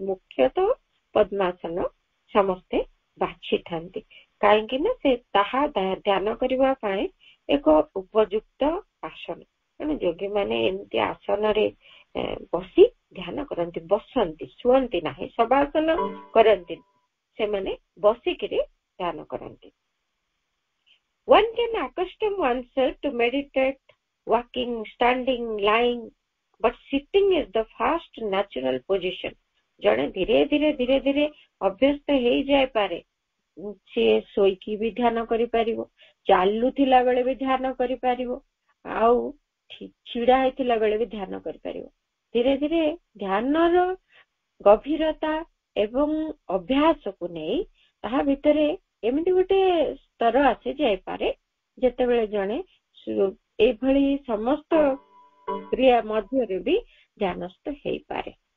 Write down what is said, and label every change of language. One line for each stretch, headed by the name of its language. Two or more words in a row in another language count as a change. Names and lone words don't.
Odia: ମୁଖ୍ୟତଃ ପଦ୍ମାସନ ସମସ୍ତେ ବାଛିଥାନ୍ତି, କାହିଁକି ନା ସେ ତାହା ଧ୍ୟାନ କରିବା ପାଇଁ ଏକ ଉପଯୁକ୍ତ ଆସନ। ତେଣୁ ଯୋଗୀ ମାନେ ଏମିତି ଆସନରେ ବସି ଧ୍ୟାନ କରନ୍ତି, ବସନ୍ତି, ଶୁଅନ୍ତି ନାହିଁ, ଶବାସନ କରନ୍ତି, ସେମାନେ ବସିକିରି ଧ୍ୟାନ କରନ୍ତି।
English: One can accustom oneself to meditate walking, standing, lying, but sitting is the first natural position.
Odia: ଜଣେ ଧୀରେ ଧୀରେ ଧୀରେ ଧୀରେ ଅଭ୍ୟସ୍ତ ହେଇଯାଇପାରେ, ସିଏ ଶୋଇକି ବି ଧ୍ୟାନ କରିପାରିବ, ଚାଲୁଥିଲା ବେଳେ ବି ଧ୍ୟାନ କରିପାରିବ, ଆଉ ଛିଡା ହେଇଥିଲା ବେଳେ ବି ଧ୍ୟାନ କରିପାରିବ। ଧୀରେ ଧୀରେ ଧ୍ୟାନର ଗଭୀରତା ଏବଂ ଅଭ୍ୟାସକୁ ନେଇ ତାହା ଭିତରେ ଏମିତି ଗୋଟେ ସ୍ତର ଆସି ଯାଇପାରେ ଯେତେବେଳେ ଜଣେ ଏଇଭଳି ସମସ୍ତ କ୍ରିୟା ମଧ୍ୟରେ ବି ଧ୍ୟାନସ୍ଥ ହେଇପାରେ।